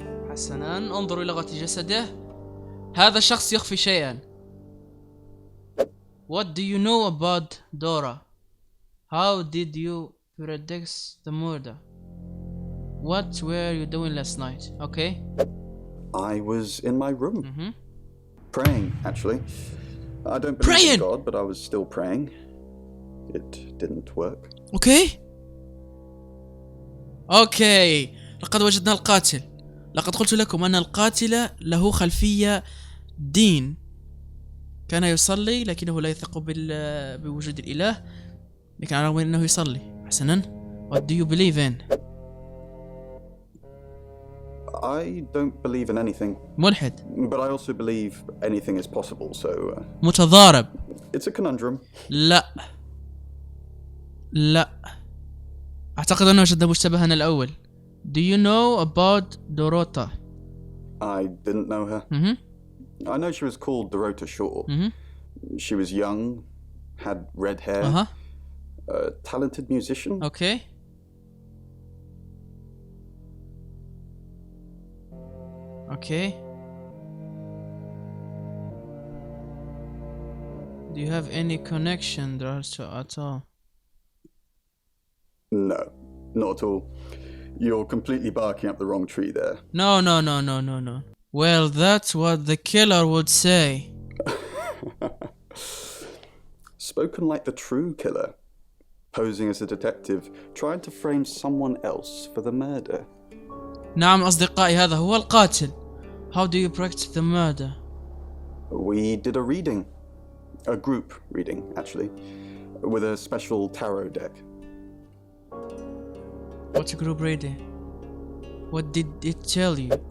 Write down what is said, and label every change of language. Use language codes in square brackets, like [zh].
[ar] حسنا، انظروا إلى لغة جسده. هذا الشخص يخفي شيئا. [en] What do you know about Dora? How did you predict the murder? What were you doing last night? Okay. I was in my room. Praying, actually. I don't believe in God, but I was still praying. It didn't work. [ar] اوكي. لقد وجدنا القاتل. لقد قلت لكم أن القاتل له خلفية دين. كان يصلي لكنه لا يثق بوجود الإله، لكن على الرغم من أنه يصلي. [en] حسنا. What do you believe in? I don't believe in anything. [ar] ملحد. [en] But I also believe anything is possible, so... [ar] متضارب. [en] It's a conundrum. [ar] لا. أعتقد أنه جدا مشتبها الأول. [en] Do you know about Dorota? I didn't know her. I know she was called Dorota Shaw. She was young, had red hair, a talented musician. Okay. Okay. Do you have any connection at all? No, not at all. You're completely barking up the wrong tree there. No. Well, that's what the killer would say. Spoken like the true killer, posing as a detective, trying to frame someone else for the murder. [ar] نعم أصدقائي، هذا هو القاتل. [en] How do you practice the murder? We did a reading. A group reading, actually, with a special tarot deck. What's a group reading? What did it tell you?